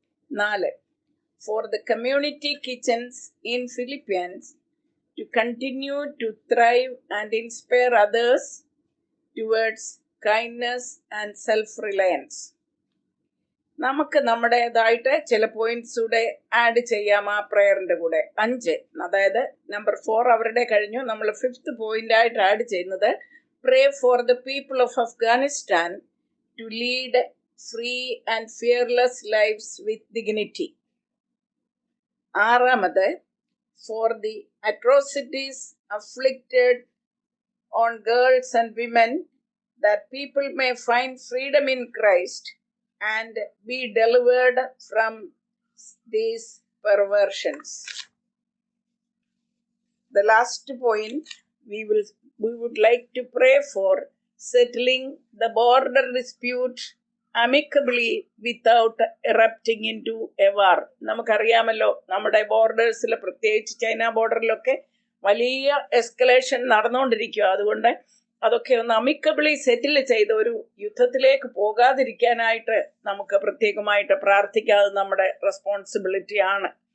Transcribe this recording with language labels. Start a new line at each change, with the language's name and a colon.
English: 4, for the community kitchens in Philippines to continue to thrive and inspire others towards kindness and self-reliance.
Malayalam: നമുക്ക് നമ്മുടേതായിട്ട് ചില points കൂടെ add ചെയ്യാം ആ പ്രെയറിൻ്റെ കൂടെ.
English: 5,
Malayalam: അതായത് നമ്പർ 4 അവരുടെ കഴിഞ്ഞു. നമ്മൾ 5th പോയിന്റായിട്ട് ആഡ് ചെയ്യുന്നത്
English: Pray for the people of Afghanistan to lead free and fearless lifes with dignity. 6, for the atrocities afflicted on girls and women, that people may find freedom in Christ and be delivered from these perversions. The last point, we would like to pray for settling the border dispute amicably without erupting into a war.
Malayalam: നമുക്കറിയാമല്ലോ, നമ്മുടെ ബോർഡേഴ്സിൽ, പ്രത്യേകിച്ച് China ബോർഡറിലൊക്കെ വലിയ escalation നടന്നുകൊണ്ടിരിക്കുക. അതുകൊണ്ട് അതൊക്കെ ഒന്ന് അമിക്കബിളി സെറ്റിൽ ചെയ്ത് ഒരു യുദ്ധത്തിലേക്ക് പോകാതിരിക്കാനായിട്ട് നമുക്ക് പ്രത്യേകമായിട്ട് പ്രാർത്ഥിക്കാതെ നമ്മുടെ റെസ്പോൺസിബിലിറ്റി ആണ്.